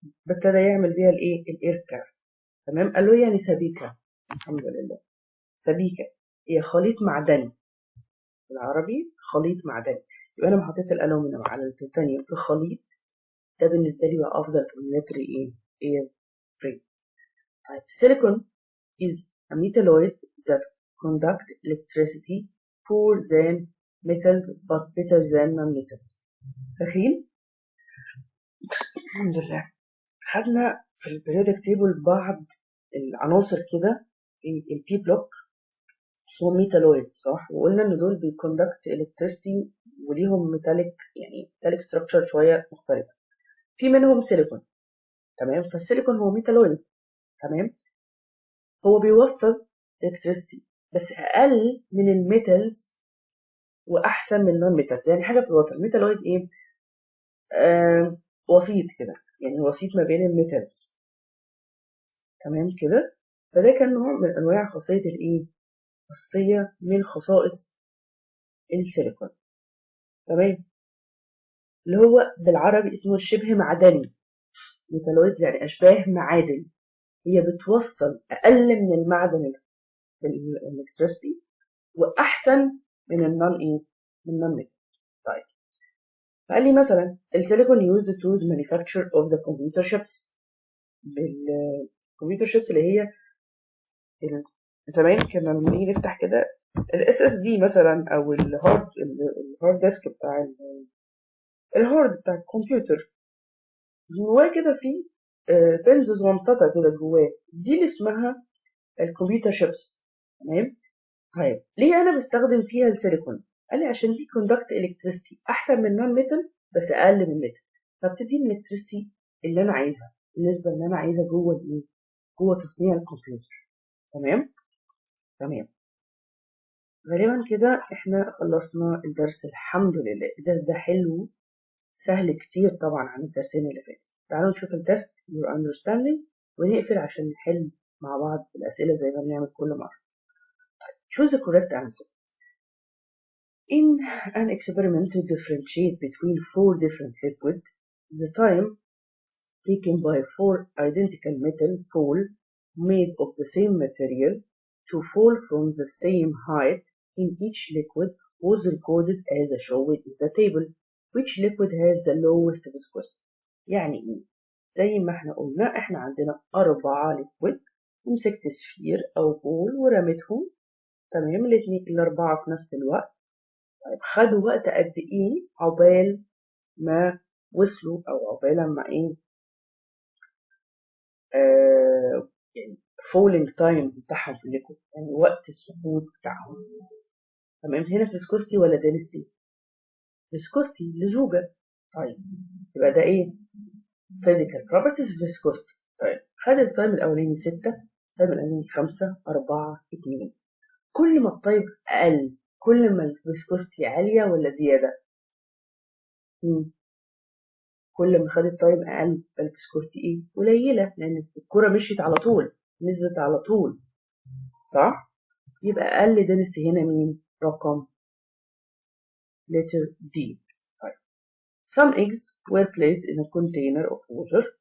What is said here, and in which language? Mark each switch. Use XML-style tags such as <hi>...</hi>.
<ar>ابتدى يعمل بيها الايه؟ الاير كرافت. تمام. قال له يعني سبيكه، الحمد لله. سبيكه هي خليط معدني، بالعربي خليط معدني. يبقى انا حطيت الالومنيوم على التيتانيوم في خليط، ده بالنسبه لي بقى افضل في الميلتري ايه؟ اير فريم.</ar> <en>طيب السيليكون is a metalloid that conduct electricity poor than metals but better than non-metals. فاكرين؟</en> <ar>الحمد لله. خدنا في البريودك تيبل بعض العناصر كده في البي بلوك اسمهم ميتالويد، صح؟ وقلنا ان دول بيكوندكت الكتريستي وليهم ميتاليك، يعني ميتاليك ستراكشر شويه مختلفه. في منهم سيليكون، تمام؟ فالسيليكون هو ميتالويد، تمام؟ هو بيوصل الكتريستي بس اقل من الميتالز واحسن من النون ميتالز. يعني حاجه في الوتر ميتالويد ايه؟ وسيط كده، يعني وسيط ما بين الميتالز، تمام كده. فده كان نوع من انواع خاصيه الايه، خاصيه من خصائص السيليكون، تمام؟ اللي هو بالعربي اسمه الشبه معدني. ميتالويدز يعني اشباه معادن، هي بتوصل اقل من المعدن الالكتريستي واحسن من النون ايه، من النون ميتال.</ar> <en>طيب فقال لي مثلا السيليكون used to the manufacture of the computer chips.</en> <ar>بالكمبيوتر شيبس اللي هي زمان كنا لما نيجي نفتح كده الاس اس دي مثلا او الهارد ديسك بتاع الهارد بتاع الكمبيوتر، جواه كده في بنز صغنططة كده جواه، دي اللي اسمها الكمبيوتر شيبس، تمام؟ طيب ليه انا بستخدم فيها السيليكون؟ قال لي عشان دي كوندكت الكتريستي احسن من نون ميتال بس اقل من ميتال، فبتدي الالكتريستي اللي انا عايزها، النسبه اللي انا عايزها جوه الايه، جوه تصنيع الكمبيوتر، تمام؟ تمام. غالبا كده احنا خلصنا الدرس، الحمد لله. الدرس ده حلو سهل كتير طبعا عن الدرسين اللي فاتوا. تعالوا نشوف التست</ar> <en>your understanding</en> <ar>ونقفل عشان نحل مع بعض الأسئلة زي ما بنعمل كل مرة.</ar> <en>Choose the correct answer. In an experiment to differentiate between four different liquids, the time taken by four identical metal poles made of the same material to fall from the same height in each liquid was recorded as shown in the table. Which liquid has the lowest viscosity؟</en> <ar>يعني ايه؟ زي ما احنا قلنا احنا عندنا 4 ليكويد، ومسكت سفير او بول ورميتهم، تمام؟ الاربعة في نفس الوقت. طيب خدوا وقت قد ايه عقبال ما وصلوا، او عقبال ما ايه، يعني فولينج تايم بتاعهم في الليكويد، يعني وقت السقوط بتاعهم، تمام؟ هنا فيسكوستي ولا دينستي؟ فيسكوستي، لزوجة. طيب يبقى ده ايه؟</ar> <en>physical properties of viscosity.</en> <ar>طيب خد التايم الأولاني 6، التايم الأولاني 5، 4، 2. كل ما التايم أقل كل ما الفيسكوستي عالية ولا زيادة؟ كل ما خد التايم أقل الفيسكوستي إيه؟ قليلة، لأن الكرة مشيت على طول، نزلت على طول، صح؟ يبقى أقل دنسيتي هنا مين؟ رقم letter D.</ar> <en>طيب some eggs were placed in a container of water.</en>